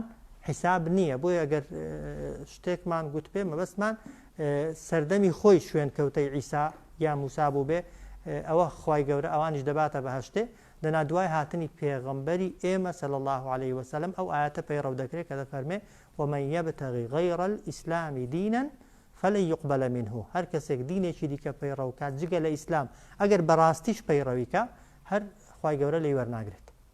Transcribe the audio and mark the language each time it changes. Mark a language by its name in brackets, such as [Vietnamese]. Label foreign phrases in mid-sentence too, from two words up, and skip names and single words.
[Central Kurdish] حیساب نییە بۆیە ئەگەر شتێکمان گوت پێ مەبەستمان سەردەمی خۆی شوێنکەوتەی عیسا یا موسا بوو بێ ئەوە خوای گەورە ئەوانیش دەباتە بەهەشتێ دەنا دوای هاتنی پێغەمبەری ئێمە [Arabic] صلی الله عليه وسلم [Central Kurdish] ئەو ئاەتە پەیڕەو دەکرێت کە دەفەرمێ [Arabic] ومن يبتغي غير الإسلام دينا فلن يقبل منه [Central Kurdish] هەر کەسێک دینێکی دیکە پەیڕەو کات جگە لە ئیسلام ئەگەر بەڕاستیش پەیڕەوی کە هەر خوای گەورە لێی وەرناگرێت